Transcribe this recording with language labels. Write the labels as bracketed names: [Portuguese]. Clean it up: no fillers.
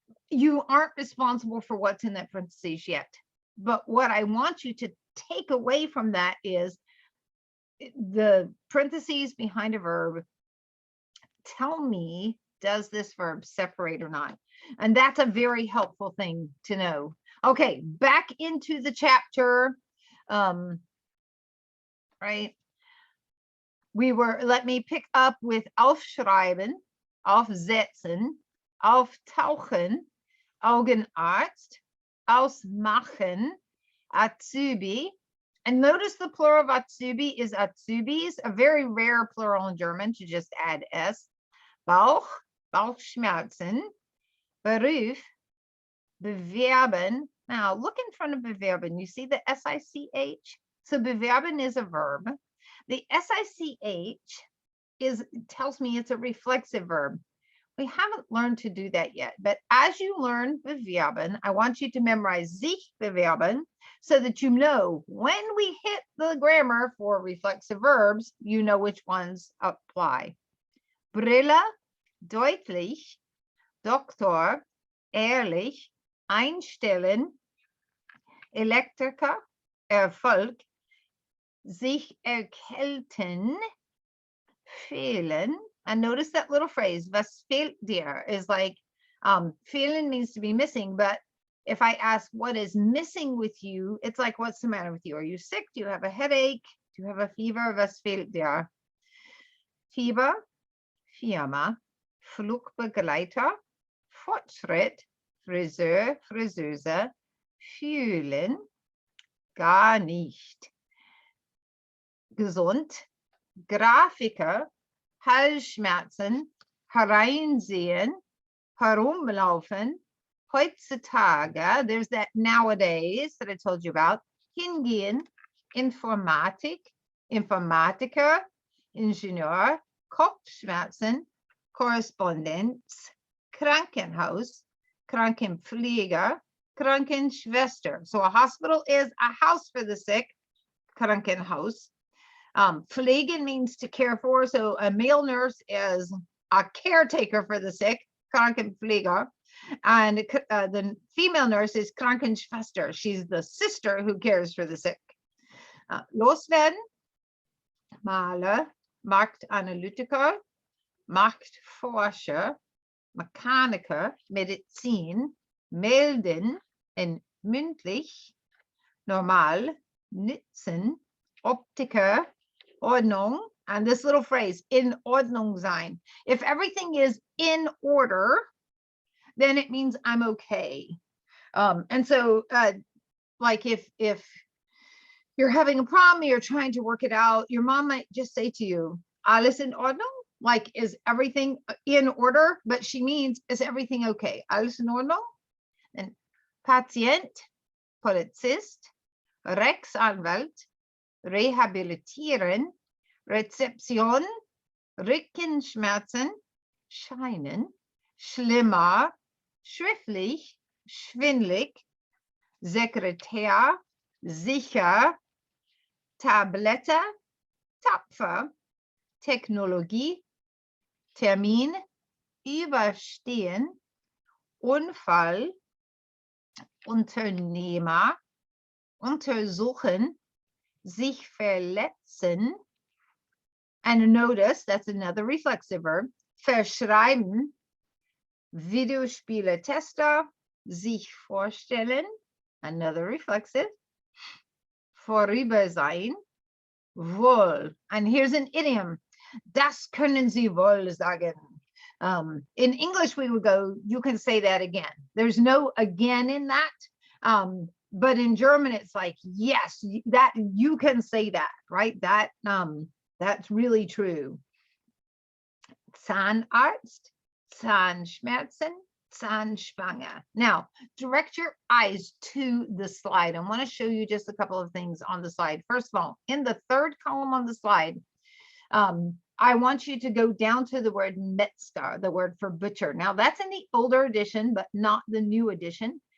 [English] You aren't responsible for what's in that parentheses yet. But what I want you to take away from that is the parentheses behind a verb tell me, does this verb separate or not? And that's a very helpful thing to know. Okay, back into the chapter, right? Let me pick up with [German] aufschreiben, aufsetzen, auftauchen, Augenarzt, ausmachen, Azubi. [English] And notice the plural of Azubi is Azubis, a very rare plural in German to just add S. Bauch, Bauchschmerzen, Beruf, bewerben. Now look in front of bewerben. You see the SICH? So bewerben is a verb. The SICH tells me it's a reflexive verb. We haven't learned to do that yet, but as you learn bewerben, I want you to memorize sich bewerben so that you know when we hit the grammar for reflexive verbs, you know which ones apply. [German] Brille, deutlich, Doktor, ehrlich, einstellen, Elektriker, Erfolg, sich erkälten, fehlen. [English] And notice that little phrase, [German] was fehlt dir, [English] is like, fehlen means to be missing, but if I ask what is missing with you, it's like, what's the matter with you? Are you sick? Do you have a headache? Do you have a fever? [German] Was fehlt dir? Fieber, Firma, Flugbegleiter, Fortschritt, Friseur, Friseuse, fühlen, gar nicht. Gesund, Grafiker, Halsschmerzen, hereinsehen, herumlaufen, heutzutage, [English] there's that nowadays that I told you [German] about, hingehen, Informatik, Informatiker, Ingenieur, Kopfschmerzen, Korrespondenz, Krankenhaus, Krankenpfleger, Krankenschwester. [English] So a hospital is a house for the sick, Krankenhaus. Pflegen means to care for, so a male nurse is a caretaker for the sick, Krankenpfleger, and the female nurse is Krankenschwester. She's the sister who cares for the sick. [German] Loswerden, Maler, Marktanalytiker, Marktforscher, Mechaniker, Medizin, melden, and mündlich, normal, nützen, Optiker, Ordnung, [English] and this little phrase, [German] in Ordnung sein. [English] If everything is in order, then it means I'm okay. And so, like if you're having a problem, you're trying to work it out, your mom might just say to you, [German] alles in Ordnung? [English] Like, is everything in order? But she means, is everything okay? [German] Alles in Ordnung? And Patient, Polizist, Rechtsanwalt, rehabilitieren, Rezeption, Rückenschmerzen, scheinen, schlimmer, schriftlich, schwindlig, Sekretär, sicher, Tablette, tapfer, Technologie, Termin, überstehen, Unfall, Unternehmer, untersuchen, sich verletzen, [English] and notice that's another reflexive verb, [German] verschreiben, Videospiele-Tester, sich vorstellen, [English] another reflexive, [German] vorüber sein, wohl, [English] and here's an idiom, [German] das können Sie wohl sagen. [English] In English, we would go, you can say that again. There's no again in that. But in German, it's like, yes, that you can say that, right? That's really true. [German] Zahnarzt, Zahnschmerzen, Zahnspange. [English] Now, direct your eyes to the slide. I want to show you just a couple of things on the slide. First of all, in the third column on the slide, I want you to go down to the word Metzger, the word for butcher. Now, that's in the older edition, but not the new edition.